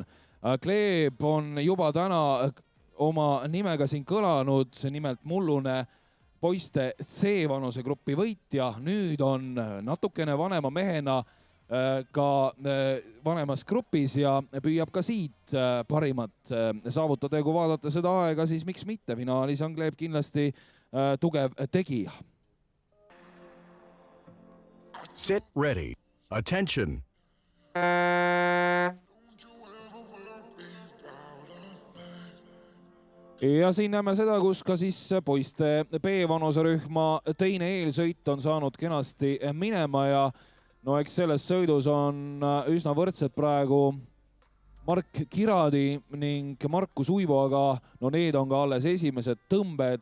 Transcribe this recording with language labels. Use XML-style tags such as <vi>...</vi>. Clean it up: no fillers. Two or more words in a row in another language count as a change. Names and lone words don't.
<et>Gleb on juba täna oma nimega siin kõlanud, nimelt mullune poiste C vanusegrupi võitja. Nüüd on natukene vanema mehena ka vanemas grupis ja püüab ka siit parimat saavutada. Ja kui vaadata seda aega, siis miks mitte? Finaalis on Gleb kindlasti tugev tegija.</et> <en>Sit ready. Attention.</en> <et>Ja siin näeme seda, kus ka siis poiste B vanuserühma teine eelsõit on saanud kenasti minema ja no eks selles sõidus on üsna võrdsed praegu Mark Kiradi ning Markus Uivo, aga no need on ka alles esimesed tõmbed.</et>